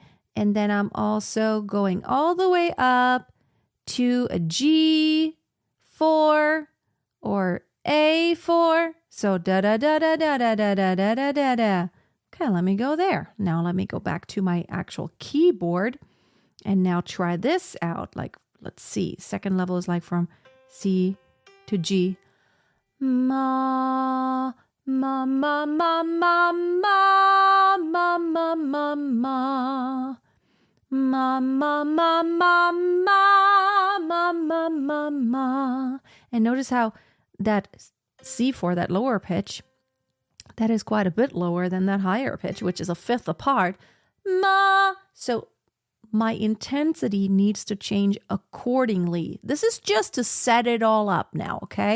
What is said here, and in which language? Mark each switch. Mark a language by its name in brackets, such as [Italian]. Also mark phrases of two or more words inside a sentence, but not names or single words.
[English] And then I'm also going all the way up to a G4 or A4. So da da da da da da da da da da da da. Okay, let me go there. Now let me go back to my actual keyboard and now try this out. Like, let's see. Second level is like from C to G. Ma, ma, ma, ma, ma, ma, ma, ma, ma, ma. Ma, ma, ma, ma, ma, ma, ma, ma, ma. And notice how that C4, that lower pitch, that is quite a bit lower than that higher pitch, which is a fifth apart. Ma. So my intensity needs to change accordingly. This is just to set it all up now, okay?